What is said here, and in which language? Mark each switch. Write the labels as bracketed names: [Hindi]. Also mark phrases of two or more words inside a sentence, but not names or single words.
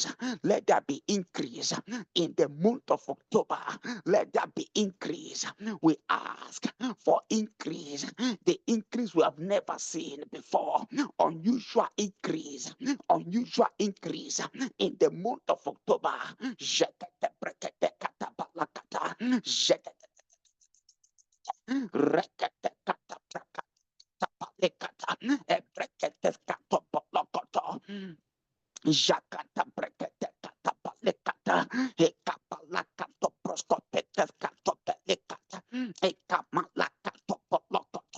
[English] Let there be increase in the month of October. Let there be increase. We ask for increase, the increase we have never seen before. Unusual increase, unusual increase in the month of October. Jekete brekete kata balakata. Jekete rekete kata brakata balekata. Ebrekete kato bolokoto. Jakata brekete kata balekata. Ekapalakato proskopete kato belekata. Ekamalakato bolokoto.